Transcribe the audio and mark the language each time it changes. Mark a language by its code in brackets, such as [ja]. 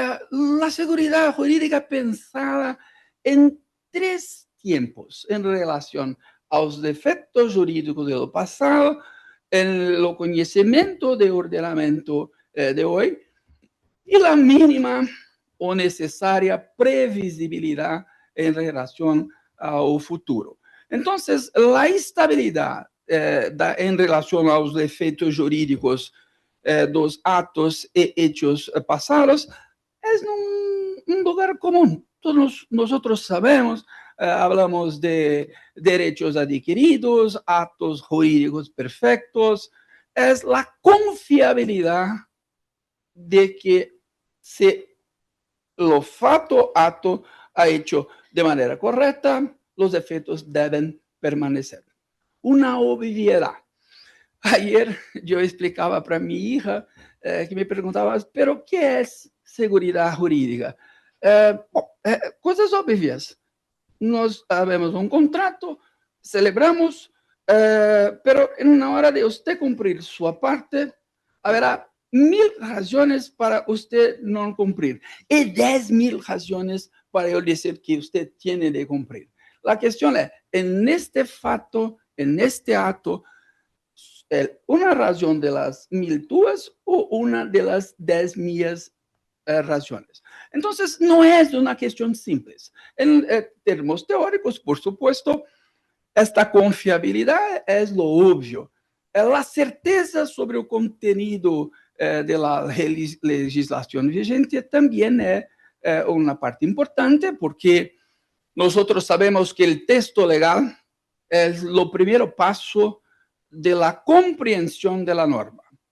[es] La seguridad jurídica pensada en 3 tiempos en relación [pt] aos defeitos jurídicos do passado, o conhecimento do ordenamento de hoje e a mínima ou necessária previsibilidade em relação ao futuro. Então, a estabilidade em relação aos efeitos jurídicos dos atos e hechos passados é um lugar comum. Todos nós sabemos. [es] Hablamos de derechos adquiridos, actos jurídicos perfectos, es la confiabilidad de que se lo acto ha hecho de manera correcta, los efectos deben permanecer. Una obviedad. Ayer yo explicaba para mi hija que me preguntaba, ¿pero qué es seguridad jurídica? Cosas obvias. [pt] Nós havemos um contrato, celebramos, pero na hora de você cumprir sua parte, haverá 1000 razões para você não cumprir e 10.000 razões para eu dizer que você tem de cumprir. A questão é, neste fato, neste ato, uma razão das 1000 tuas ou uma das 10 minhas razones. [es] Entonces, no es una cuestión simple. En términos teóricos, por supuesto, esta confiabilidad es lo obvio. La certeza sobre el contenido de la legislación vigente también es una parte importante porque nosotros sabemos que el texto legal es lo primer paso de la comprensión de la norma.